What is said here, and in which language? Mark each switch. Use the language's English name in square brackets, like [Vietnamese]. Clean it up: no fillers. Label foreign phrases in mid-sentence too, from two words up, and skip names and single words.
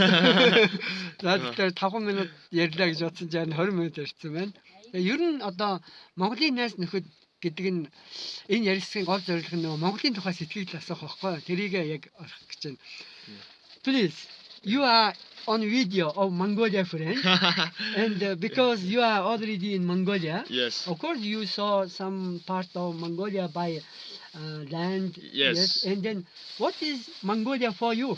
[Mongolian] Тэгээд 5 минут ярьлаа гэж бодсон чинь 20 минут ярьсан байна. Ер нь одоо Монголын найз нөхөд гэдэг нь энэ ярилцлагын гол зорилго нь Монголын тухай сэтгэл асуух байхгүй. Тэрийг яг орох гэж байна. [English] Please, you are on video of Mongolia friend, and because you are already in Mongolia, Yes. of course you saw some part of Mongolia by land. Yes. And then what is Mongolia for you?